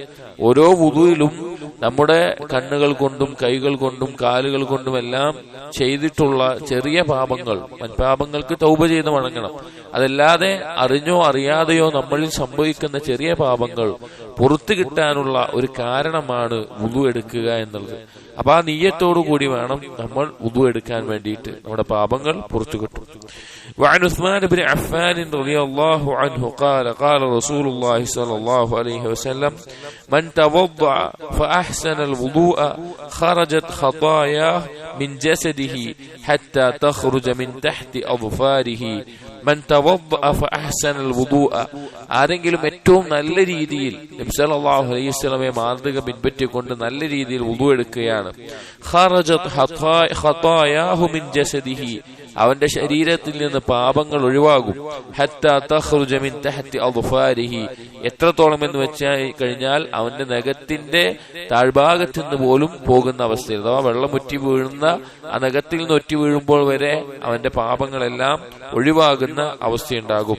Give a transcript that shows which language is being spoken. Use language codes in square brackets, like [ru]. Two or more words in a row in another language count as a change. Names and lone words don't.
[ml] ഓരോ വുദൂയിലും നമ്മുടെ കണ്ണുകൾ കൊണ്ടും കൈകൾ കൊണ്ടും കാലുകൾ കൊണ്ടും എല്ലാം ചെയ്തിട്ടുള്ള ചെറിയ പാപങ്ങൾ, മൻപാപങ്ങൾക്ക് തൗബ ചെയ്ത് മടങ്ങണം. അതല്ലാതെ അറിഞ്ഞോ അറിയാതെയോ നമ്മളിൽ സംഭവിക്കുന്ന ചെറിയ പാപങ്ങൾ പുറത്തു കിട്ടാനുള്ള ഒരു കാരണമാണ് വുദൂ എടുക്കുക എന്നുള്ളത്. അപ്പൊ ആ നിയ്യത്തോടു കൂടി വേണം നമ്മൾ വുദൂ എടുക്കാൻ വേണ്ടിയിട്ട്, നമ്മുടെ പാപങ്ങൾ പുറത്തു കിട്ടും. [ar] وعن عثمان بن عفان رضي الله عنه قال قال رسول الله صلى الله عليه وسلم من توضأ فأحسن الوضوء خرجت خطاياه من جسده حتى تخرج من تحت أظفاره. من توضأ فأحسن الوضوء, [ml] ആരെങ്കിലും ഏറ്റവും നല്ല രീതിയിൽ നബി [ar] صلى الله عليه وسلم [ml] മാതൃക പിൻപറ്റിക്കൊണ്ട് നല്ല രീതിയിൽ വുദൂ എടുക്കുകയാണ്. [ar] خرجت خطاياه من جسده, [ml] അവന്റെ ശരീരത്തിൽ നിന്ന് പാപങ്ങൾ ഒഴിവാകും. [ar] حتى تخرج من تحت أظفاره, [ml] എത്രത്തോളം എന്ന് വെച്ചാൽ കഴിഞ്ഞാൽ അവന്റെ നഖത്തിന്റെ താഴ്ഭാഗത്ത് നിന്ന് പോലും പോകുന്ന അവസ്ഥയിൽ, അഥവാ വെള്ളം ഒറ്റി വീഴുന്ന ആ നഖത്തിൽ നിന്ന് ഒറ്റി വീഴുമ്പോൾ വരെ അവന്റെ പാപങ്ങളെല്ലാം ഒഴിവാകുന്ന അവസ്ഥയുണ്ടാകും.